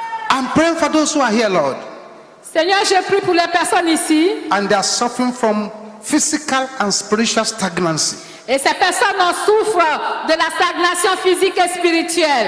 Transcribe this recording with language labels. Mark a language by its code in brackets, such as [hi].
[en] I'm praying for those who are here, Lord, [fr] Seigneur, je prie pour les personnes ici [en] and they are suffering from physical and spiritual stagnancy. [fr] et ces personnes en souffrent de la stagnation physique et spirituelle.